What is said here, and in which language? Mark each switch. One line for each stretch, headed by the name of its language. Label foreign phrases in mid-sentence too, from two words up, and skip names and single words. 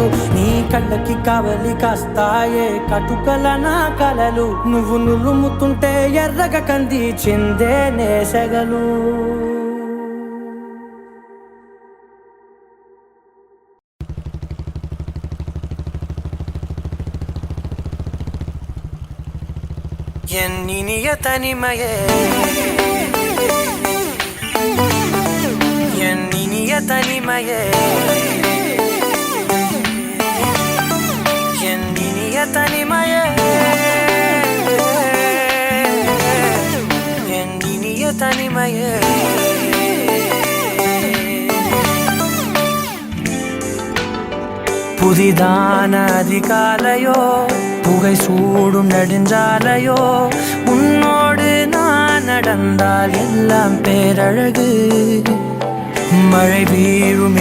Telugu: నీ కళ్ళకి కవలి కాస్తాయే కటుకల నా కలలు నువ్వు నులుముతుంటే ఎర్రగా కంది చిందే నేసెగలు
Tamil: என்னினிய தனிமையே என்னினிய தனிமையே என்னினிய தனிமையே என்னினிய தனிமையே புதிதான அதிகாலையோ புகை சூடும் நெடுஞ்சாலையோ உன்னோடு நான் நடந்தால் எல்லாம் பேரழகு மழை வீழும்